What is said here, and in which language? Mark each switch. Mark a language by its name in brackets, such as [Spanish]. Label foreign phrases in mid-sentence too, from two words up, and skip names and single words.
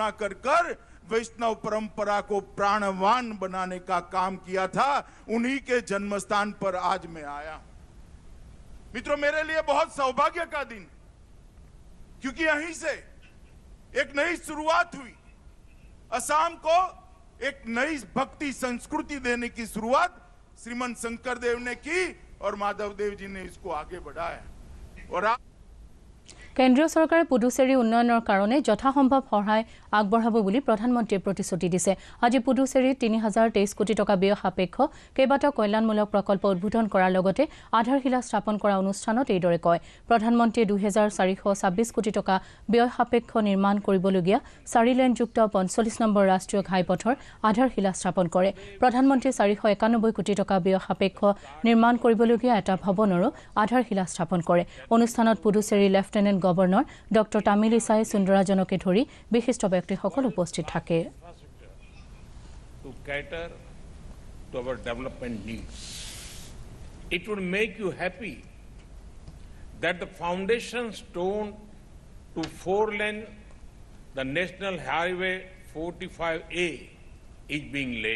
[Hindi] कर वैष्णव परंपरा को प्राणवान बनाने का काम किया था उन्हीं के जन्मस्थान पर आज मैं आया हूं मित्रों मेरे लिए बहुत सौभाग्य का दिन क्योंकि यहीं से एक नई शुरुआत हुई असम को एक नई भक्ति संस्कृति देने की शुरुआत श्रीमंत शंकरदेव ने की और माधवदेव जी ने इसको आगे बढ़ाया और [Assamese] কেন্দ্ৰীয় চৰকাৰে পুডুচেৰী উন্নয়নৰ কাৰণে যথাসম্ভৱ সহায় আগবঢ়াব বুলি প্ৰধানমন্ত্ৰীয়ে প্ৰতিশ্ৰুতি দিছে আজি পুডুচেৰীত 3023 কোটি টকা ব্যয় সাপেক্ষ কেইবাটাও কল্যাণমূলক প্ৰকল্প উদ্বোধন কৰাৰ লগতে আধাৰশিলা স্থাপন কৰা অনুষ্ঠানত এইদৰে কয় প্ৰধানমন্ত্ৰীয়ে 2426 কোটি টকা ব্যয় সাপেক্ষ নিৰ্মাণ কৰিবলগীয়া 4 লেনযুক্ত 45 নম্বৰ ৰাষ্ট্ৰীয় ঘাইপথৰ আধাৰশিলা স্থাপন কৰে প্ৰধানমন্ত্ৰীয়ে 491 কোটি টকা ব্যয় সাপেক্ষ নিৰ্মাণ কৰিবলগীয়া এটা ভৱনৰো আধাৰশিলা স্থাপন কৰে অনুষ্ঠানত পুডুচেৰী [English] Lieutenant Governor Doctor [Assamese] তামিলিসাই সুন্দৰাজনকে ধৰি বিশিষ্ট ব্যক্তিসকল উপস্থিত থাকে [English] to cater to our development needs. It would make you happy that the foundation stone to 4-lane the National Highway 45A is being laid.